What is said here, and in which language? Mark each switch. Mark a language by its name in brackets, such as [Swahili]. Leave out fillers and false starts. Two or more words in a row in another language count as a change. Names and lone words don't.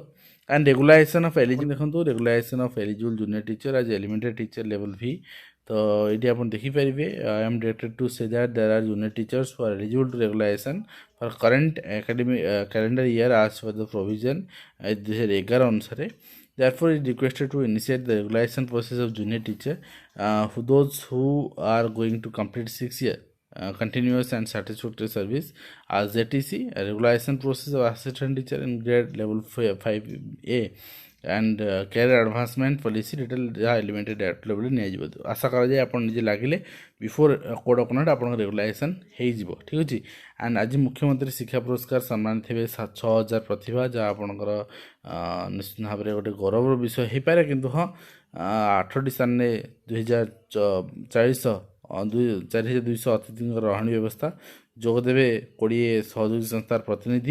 [English] And regularization of eligible ଦେଖନ୍ତୁ, regularization of eligible junior teacher as elementary teacher level V. [Odia] ତ ଏଇଠି ଆପଣ ଦେଖିପାରିବେ [English] I am directed to say that there are junior teachers for eligible to regularization for current academic calendar year as for the provision 2011 ଅନୁସାରେ। Therefore, it is requested to initiate the regularization process of junior teacher those who are going to complete 6 year continuous and satisfactory service as ZTC, a regularization process of assistant teacher in grade level 5A and career advancement policy detail [Odia] ଯାହା ଏଲିମେଣ୍ଟାରୀ ଡାଇରେକ୍ଟ ଲେଭେଲରେ ନିଆଯିବ। ଆଶା କରାଯାଏ ଆପଣ ନିଜେ ଲାଗିଲେ [English] before code of conduct [Odia] ଆପଣଙ୍କ ରେଗୁଲାଇଜେସନ୍ ହେଇଯିବ, ଠିକ୍ ଅଛି। ଆଣ୍ଡ ଆଜି ମୁଖ୍ୟମନ୍ତ୍ରୀ ଶିକ୍ଷା ପୁରସ୍କାର ସମ୍ମାନିତ ହେବେ 6,000 ପ୍ରତିଭା, ଯାହା ଆପଣଙ୍କର ନିଶ୍ଚିତ ଭାବରେ ଗୋଟେ ଗୌରବର ବିଷୟ ହେଇପାରେ। କିନ୍ତୁ ହଁ, 8ଟି ସ୍ଥାନରେ 4,200 ଅତିଥିଙ୍କର ରହଣି ବ୍ୟବସ୍ଥା, ଯୋଗଦେବେ 20 ସହଯୋଗୀ ସଂସ୍ଥାର ପ୍ରତିନିଧି।